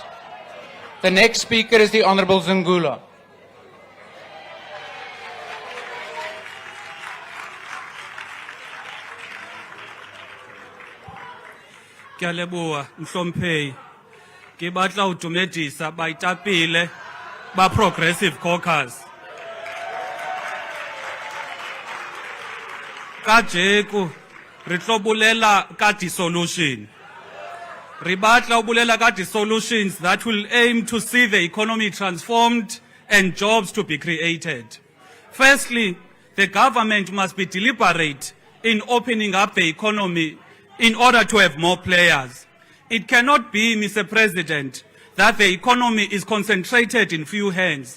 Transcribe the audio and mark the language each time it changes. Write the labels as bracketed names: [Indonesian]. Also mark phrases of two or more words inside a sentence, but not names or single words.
[English] The next speaker is the Honourable Zungula. [Southern Sotho] Ke a leboha mhlomphehi ke batla ho dumedisa baetapele ba Progressive Caucus. Kajeko re tlo bolela ka dissolution. Re batla ho bolela ka [English] solutions that will aim to see the economy transformed and jobs to be created. Firstly, the government must be deliberate in opening up the economy in order to have more players. It cannot be, Mr. President, that the economy is concentrated in few hands.